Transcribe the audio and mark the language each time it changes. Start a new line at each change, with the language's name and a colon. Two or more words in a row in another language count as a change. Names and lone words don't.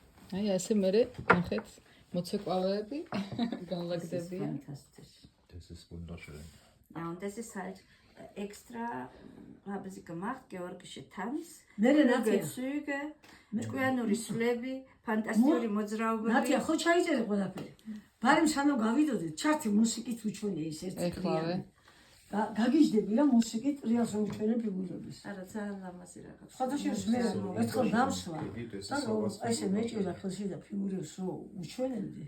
Georgian: აი ასე მე ნახეთ მოცეკვავეები განლაგდებიან.
German: Das ist wunderschön. Ja, und das ist halt extra, haben sie gemacht, georgische Tanz, Züge,
Georgian: ჭკვიანური სვლები, ფანტასტიკური მოძრაობები. ნათია, ხო ჩაიწერე ყველაფერი. ბარემ სანამ გავიდოდეთ, ჩართი მუსიკით უჩვენე ის ერთი ეხლავე. გაგიჟდები რა მუსიკით რეალს უჩვენე ფიგურების. არა, ძალიან ლამაზი რაღაც. ხოდაშორის მე ერთხელ დამსვა. და ესე მეჭირა ხელში და ფიგურებს რო უჩვენებდი.